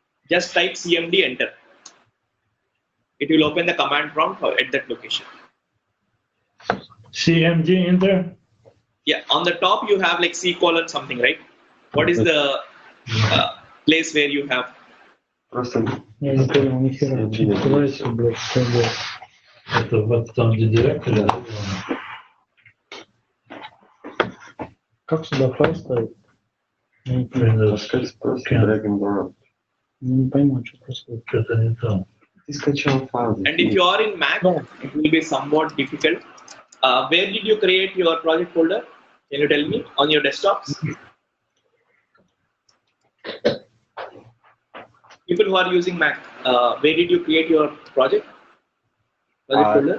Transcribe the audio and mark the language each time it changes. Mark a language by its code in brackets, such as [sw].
[en] Just type CMD, enter. It will open the command prompt at that location. CMD enter? Yeah, on the top you have like C:/ something, right? What is the place where you have [ru] Просто Я не понял ни хера. Куда это, блядь, что делать? Это вот там, где директор, да? Как сюда файл ставить? Я не понимаю. Блин, таскать просто Окей. [en] drag and drop. [ru] Не пойму, что происходит. что-то не там. Ты скачал файл. [en] And if you are in Mac, No. it will be somewhat difficult. Where did you create your project folder? Can you tell me on your desktops? People who are using Mac, where did you create your project folder?